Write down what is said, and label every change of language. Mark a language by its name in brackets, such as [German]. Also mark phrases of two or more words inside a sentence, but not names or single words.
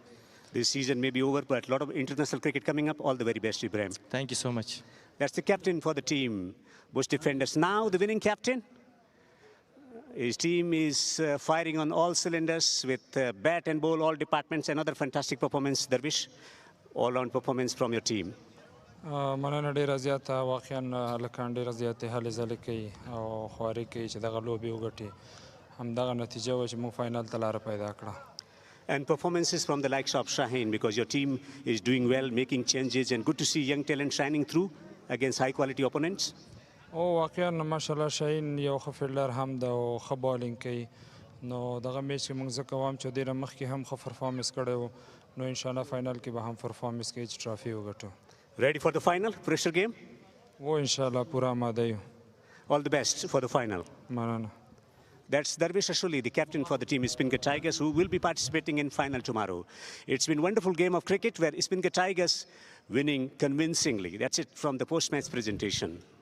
[English] This season may be over, but a lot of international cricket coming up. All the very best, Ibrahim. Thank you so much. That's the captain for the team, Bush Defenders. Now the winning captain. His team is firing on all cylinders with bat and ball, all departments. Another fantastic performance, Darvish. All-round performance from your team. [Pashto] مننه ډیره زیاته واقعا هلکان ډیره زیاتې هلې ځلې کوي او خواري کوي چې دغه لوبې وګټي همدغه نتیجه وه چې موږ فاینل ته لاره پیدا کړه. [English] And performances from the likes of Shaheen, because your team is doing well, making changes, and good to see young talent shining through against high-quality opponents. [Pashto] او واقعا ماشاءالله شاهین یو ښه فیلډر هم ده او ښه بالینګ کوي نو دغه میچ کې موږ زه کوم چې ډېره مخکې هم ښه پرفارمنس کړی و نو انشاءالله فاینل کې به هم پرفارمنس کوي چې ټرافي وګټو. [English] Ready for the final, pressure game? [Pashto] و انشاءالله پوره آماده یو. [English] All the best for the final. [Pashto] مننه. [English] That's Darvish Ashuli, the captain for the team SpeenGhar Tigers, who will be participating in final tomorrow. It's been a wonderful game of cricket where SpeenGhar Tigers winning convincingly. That's it from the post-match presentation.